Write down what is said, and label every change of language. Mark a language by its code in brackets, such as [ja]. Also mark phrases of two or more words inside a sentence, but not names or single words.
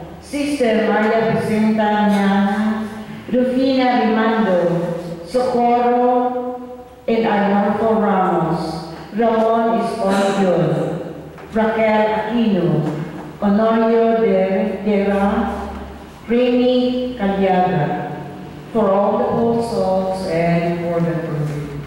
[en] Sister Maria Vicenta Ñana, Rufina Rimando, Socorro and Arnolfo Ramos, Ramon Escorpion, Raquel Aquino, Honorio de Rivera, Remy Caliaga, for all the old souls and for the purpose.